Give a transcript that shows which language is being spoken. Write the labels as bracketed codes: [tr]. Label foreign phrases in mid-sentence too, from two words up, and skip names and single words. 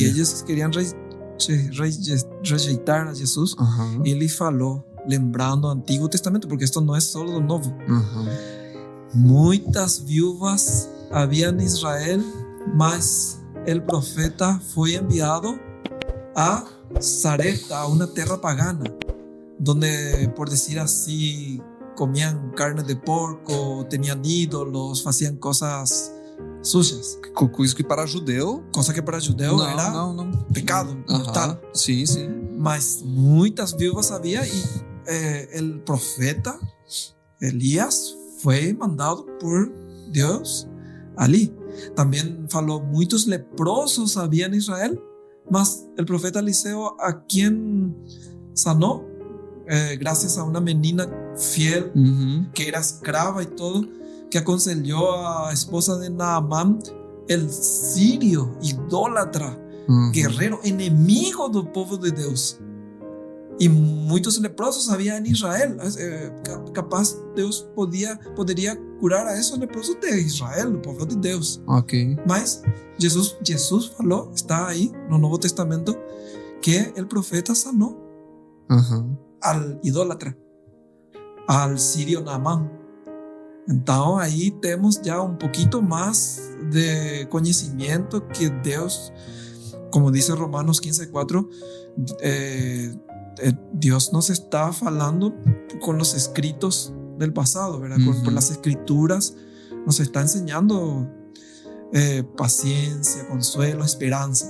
[pt] E eles queriam rejeitar a Jesus. E ele falou, lembrando o Antigo Testamento, porque isto não é só do Novo. Muitas viúvas havia em Israel, mas o profeta foi enviado a Sarepta, [es] a una terra pagana, donde, por decir así, comían carne de porco, tenían ídolos, hacían cosas sujas. [pt] Coisa que para judeu... [es] Cosa que para judeu era pecado mortal. [pt] Sim. Mas muitas viúvas havia e o profeta Elías foi mandado por Deus ali. Também falou, muitos leprosos havia em Israel, mas [es] el profeta Eliseo, a quien sanó, gracias a una menina fiel, que era escrava y todo, que aconsejó a esposa de Naamán, el sirio, idólatra, guerrero, enemigo del pueblo de Dios. Y muchos leprosos había en Israel. [pt] Capaz Deus poderia curar a [es] esos leprosos [pt] de Israel, do povo de Deus. Mas Jesus falou, está aí no Novo Testamento, que o profeta sanou [es] al idólatra, al sirio [pt] Naamán. Então aí temos já um pouquinho mais de conhecimento que Deus, [es] como dice Romanos 15:4, Dios nos está falando con los escritos del pasado, ¿verdad? Por las escrituras nos está enseñando paciencia, consuelo, esperanza.